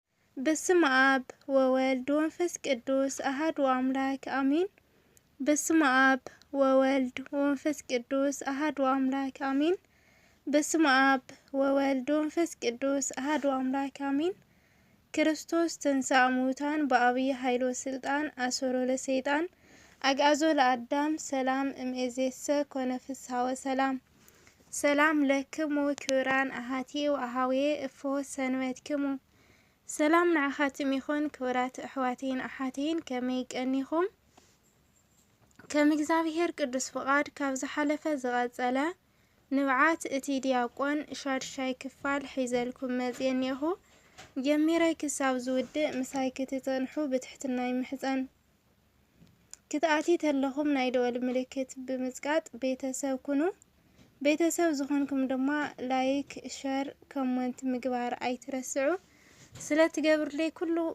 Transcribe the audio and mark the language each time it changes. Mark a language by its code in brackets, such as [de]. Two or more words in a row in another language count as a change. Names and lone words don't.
[gez] በስመ አብ ወወልድ ወመንፈስ ቅዱስ አሐዱ አምላክ አሜን። በስመ አብ ወወልድ ወመንፈስ ቅዱስ አሐዱ አምላክ አሜን። በስመ አብ ወወልድ ወመንፈስ ቅዱስ አሐዱ አምላክ አሜን። ክርስቶስ ተንሥአ እሙታን በዐቢይ ኃይል ወሥልጣን አሰሮ ለሰይጣን አግዓዞ ለአዳም ሰላም እምይእዜሰ ኮነ ፍስሐ ወሰላም። ሰላም ለክሙ ክቡራን አሐቲ ወአኀውየ እፎ ሰንበትክሙ። [ti] ሰላም ንዓኻትም ይኹን ክቡራት ኣሕዋቴን ኣሓቴን ከመይ ቀኒኹም? ከም እግዚአብሔር ቅዱስ ፍቃድ ካብ ዝሓለፈ ዝቐጸለ ንብዓት እቲ ዲያቆን ሻድሻይ ክፋል ሒዘልኩም መጽእ እኒአኹ። ጀሚረይ ክሳብ ዝውድእ ምሳይ ክትጸንሑ ብትሕትና ይምሕፀን። ክትኣቲ ተለኹም ናይ ደወል ምልክት ብምጽቃጥ ቤተሰብ ኩኑ። ቤተሰብ ዝኾንኩም ድማ ላይክ ሸር ኮመንት ምግባር ኣይትረስዑ። ስለትገብርለይ ኩሉ